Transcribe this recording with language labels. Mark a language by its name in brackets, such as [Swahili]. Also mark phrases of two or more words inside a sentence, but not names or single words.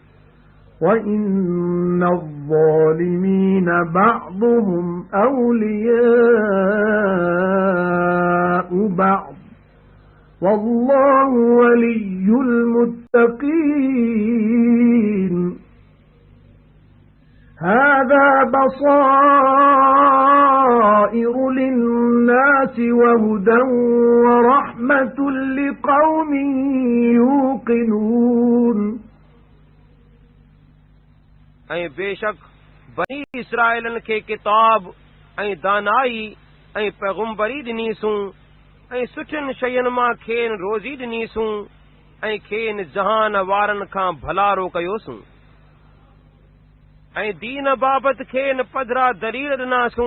[Arabic] وإن الظالمين بعضهم أولياء بعض والله ولي المتقين هذا بصائر للناس وهدى ورحمة لقوم يوقنون। [Sindhi] ऐं बेशक बनी इसराइलन खे किताब ऐं दानाई ऐं पैगुंबरी ॾिनीसूं ऐं सुठियुनि शयुनि मां खेनि रोज़ी ॾिनीसूं ऐं खेनि जहान वारनि खां भलारो कयोसूं ऐं दीन बाबति खेनि पधरा दलील ॾिनासूं।